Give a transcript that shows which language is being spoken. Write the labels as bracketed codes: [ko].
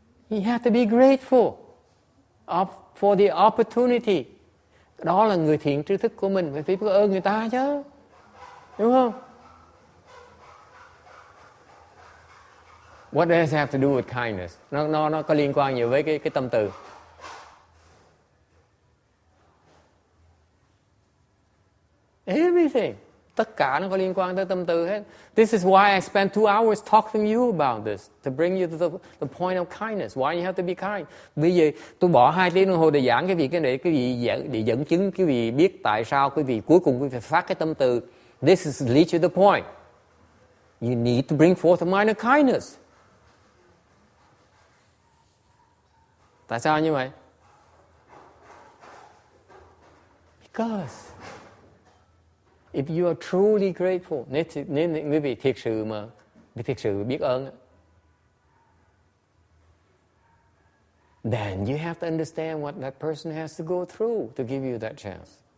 [en] You have to be grateful for the opportunity. [vi] Đó là người thiện tri thức của mình. Phải biết ơn người ta chứ. Đúng không? [en] What does it have to do with kindness? [vi] Nó có liên quan nhiều với cái tâm từ. [en] Everything. [vi] Tất cả nó có liên quan tới tâm từ hết. [en] This is why I spent 2 hours talking to you about this, to bring you to the point of kindness. Why you have to be kind. [vi] Bây giờ tôi bỏ 2 tiếng đồng hồ để giảng cái việc này, cái vị để dẫn chứng, cái vị biết tại sao cái vị cuối cùng quý vị phải phát cái tâm từ. [en] This is lead to the point. You need to bring forth a mind of kindness. [vi] Tại sao như vậy? [en] Because if you are truly grateful, [vi] nếu quý vị thiệt sự biết ơn, [en] then you have to understand what that person has to go through to give you that chance.